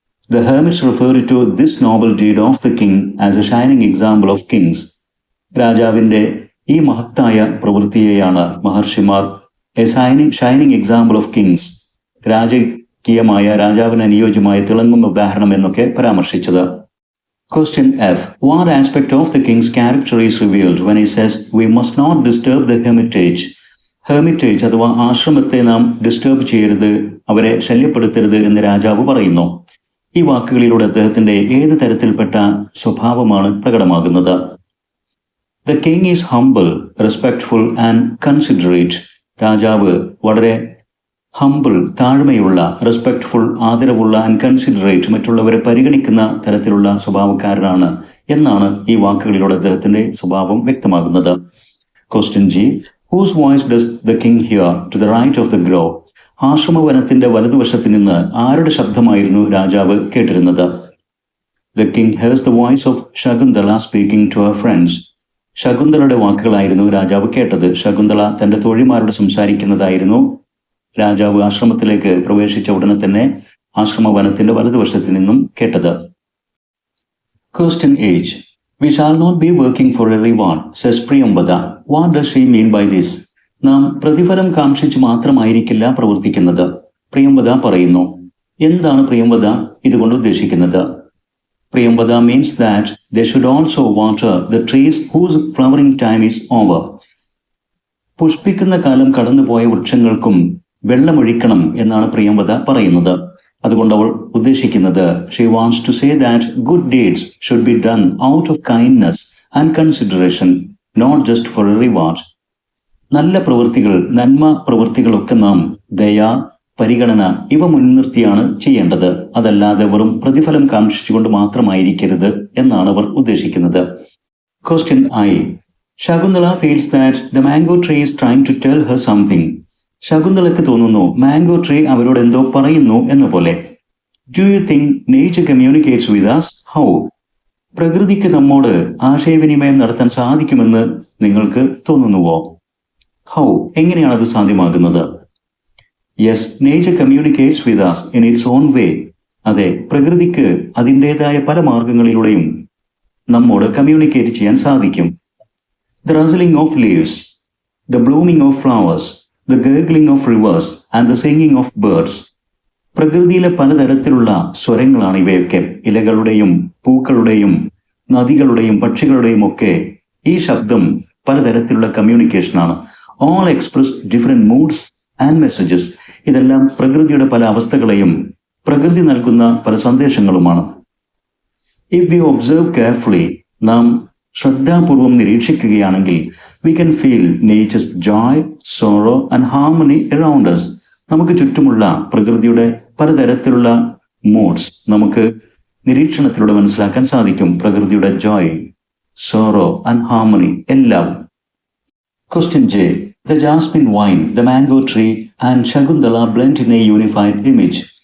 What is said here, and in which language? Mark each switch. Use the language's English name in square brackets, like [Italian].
[English] The hermits refer to this noble deed of the king as a shining example of kings. [Malayalam] രാജാവിന്റെ ഈ മഹത്തായ പ്രവൃത്തിയെയാണ് മഹർഷിമാർ [English] a shining example of kings, [Malayalam] രാജകീയമായ, രാജാവിന് അനുയോജ്യമായ തിളങ്ങുന്ന ഉദാഹരണം എന്നൊക്കെ പരാമർശിച്ചത്. [English] Question F. What aspect of the king's character is revealed when he says we must not disturb the hermitage? [Malayalam] Hermitage അഥവാ ആശ്രമത്തെ നാം ഡിസ്റ്റർബ് ചെയ്യരുത്, അവരെ ശല്യപ്പെടുത്തരുത് എന്ന് രാജാവ് പറയുന്നു. ഈ വാക്കുകളിലൂടെ അദ്ദേഹത്തിന്റെ ഏത് തരത്തിൽപ്പെട്ട സ്വഭാവമാണ് പ്രകടമാകുന്നത്? [English] The king is humble, respectful and considerate. [Malayalam] രാജാവ് വളരെ ഹംബിൾ, താഴ്മയുള്ള, റെസ്പെക്ട്ഫുൾ, ആദരവുള്ള, ആൻഡ് കൺസിഡറേറ്റ്, മറ്റുള്ളവരെ പരിഗണിക്കുന്ന തരത്തിലുള്ള സ്വഭാവക്കാരനാണ് എന്നാണ് ഈ വാക്കുകളിലൂടെ അദ്ദേഹത്തിന്റെ സ്വഭാവം വ്യക്തമാകുന്നത്. Question G, [English] Whose voice does the king hear to the right of the grove? [Malayalam] ആശ്രമവനത്തിന്റെ വലതുവശത്ത് നിന്ന് ആരുടെ ശബ്ദമായിരുന്നു രാജാവ് കേട്ടിരുന്നത്? [English] The king hears the voice of Shakuntala speaking to her friends. [Malayalam] ശകുന്തളയുടെ വാക്കുകളായിരുന്നു രാജാവ് കേട്ടത്. ശകുന്തള തന്റെ തോഴിമാരോട് സംസാരിക്കുന്നതായിരുന്നു രാജാവ് ആശ്രമത്തിലേക്ക് പ്രവേശിച്ച ഉടനെ തന്നെ ആശ്രമവനത്തിന്റെ വലതുവശത്ത് നിന്നും കേട്ടത്. [English] Question 8. We shall not be working for a reward, says Priyambada. What does she mean by this? [Malayalam] നാം പ്രതിഫലം കാക്ഷിച്ച് മാത്രമായിരിക്കില്ല പ്രവർത്തിക്കുന്നത്, പ്രിയംവദ പറയുന്നു. എന്താണ് പ്രിയംവദ ഇതുകൊണ്ട് ഉദ്ദേശിക്കുന്നത്? [English] Priyamvada means that they should also water the trees whose flowering time is over. [Malayalam] പുഷ്പിക്കുന്ന കാലം കടന്നുപോയ വൃക്ഷങ്ങൾക്കും വെള്ളമൊഴിക്കണം എന്നാണ് പ്രിയംവദ പറയുന്നത്. അതുകൊണ്ട് അവൾ ഉദ്ദേശിക്കുന്നത്, [English] She wants to say that good deeds should be done out of kindness and consideration, not just for a reward. [Malayalam] നല്ല പ്രവൃത്തികൾ, നന്മ പ്രവൃത്തികളൊക്കെ നാം ദയ, പരിഗണന ഇവ മുൻനിർത്തിയാണ് ചെയ്യേണ്ടത്, അതല്ലാതെ വെറും പ്രതിഫലം കാക്ഷിച്ചുകൊണ്ട് മാത്രമായിരിക്കരുത് എന്നാണ് അവർ ഉദ്ദേശിക്കുന്നത്. [English] Question I. Shakuntala feels that the mango tree is trying to tell her something. [Malayalam] ശകുന്തളയ്ക്ക് തോന്നുന്നു മാംഗോ ട്രീ അവരോട് എന്തോ പറയുന്നു എന്ന പോലെ. [English] Do you think nature communicates with us? How? [Malayalam] പ്രകൃതിക്ക് നമ്മോട് ആശയവിനിമയം നടത്താൻ സാധിക്കുമെന്ന് നിങ്ങൾക്ക് തോന്നുന്നുവോ? [English] How? [Malayalam] എങ്ങനെയാണ് അത് സാധ്യമാകുന്നത്? [English] Yes, nature communicates with us in its own way. [Malayalam] അതെ, പ്രകൃതിക്ക് അതിൻ്റെതായ പല മാർഗങ്ങളിലൂടെയും നമ്മോട് കമ്മ്യൂണിക്കേറ്റ് ചെയ്യാൻ സാധിക്കും. [English] The rustling of leaves, the blooming of flowers, the gurgling of rivers and the singing of birds. [Malayalam] പ്രകൃതിയിലെ പലതരത്തിലുള്ള സ്വരങ്ങളാണ് ഇവയൊക്കെ. ഇലകളുടെയും പൂക്കളുടെയും നദികളുടെയും പക്ഷികളുടെയും ഒക്കെ ഈ ശബ്ദം പലതരത്തിലുള്ള കമ്മ്യൂണിക്കേഷനാണ്. [English] All express different moods and messages. [Malayalam] ഇതെല്ലാം പ്രകൃതിയുടെ പല അവസ്ഥകളെയും പ്രകൃതി നൽകുന്ന പല സന്ദേശങ്ങളുമാണ്. [English] if we observe carefully, [Malayalam] നാം ശ്രദ്ധാപൂർവം നിരീക്ഷിക്കുകയാണെങ്കിൽ, [English] we can feel nature's joy, sorrow and harmony around us. [Malayalam] നമുക്ക് ചുറ്റുമുള്ള പ്രകൃതിയുടെ പലതരത്തിലുള്ള മൂഡ്സ് നമുക്ക് നിരീക്ഷണത്തിലൂടെ മനസ്സിലാക്കാൻ സാധിക്കും. പ്രകൃതിയുടെ ജോയ്, സോറോ ആൻഡ് ഹാർമണി എല്ലാം. [English] Question J. The jasmine wine, the mango tree and Shakuntala blend in a unified image.